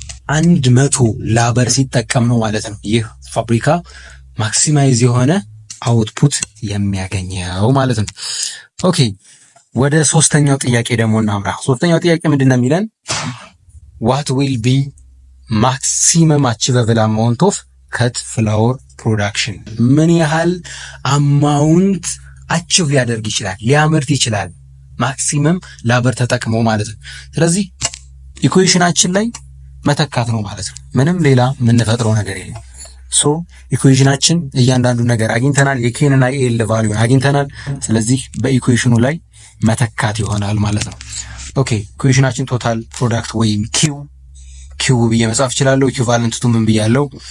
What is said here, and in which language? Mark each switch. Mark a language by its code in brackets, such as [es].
[am] 100 ላበር ሲጠቀም ነው ማለት ነው ይህ ፋብሪካ ማክሲማይዝ የሆነ አውትፑት የሚያገኘው ማለት ነው። ኦኬ ወደ ሶስተኛው ጥያቄ ደግሞ እናምራ። ሶስተኛው ጥያቄ ምንድነው የሚለን? [en] what will be maximum achievable amount of cut flour production? [am] ምን ያህል አማውንት አቺቭ ሊያደርግ ይችላል ሊያመርት ይችላል ማክሲመም ላበር ተጠቅሞ ማለት ነው። ስለዚህ ኢኩዌሽናችን ላይ መተካት ነው ማለት ነው። ምንም ሌላ የምንፈጥረው ነገር የለም። ሶ ኢኩዌሽናችን እያንዳንዱ ነገር አግኝተናል። የኬን እና የኤል ቫልዩ አግኝተናል። ስለዚህ በኢኩዌሽኑ ላይ መተካት ይሆናል ማለት ነው። ኦኬ ኢኩዌሽናችን ቶታል ፕሮዳክት ወይም ኪው ብዬ መጻፍ እችላለሁ። ኢኩቫለንት ቱ ምን ብያለሁ?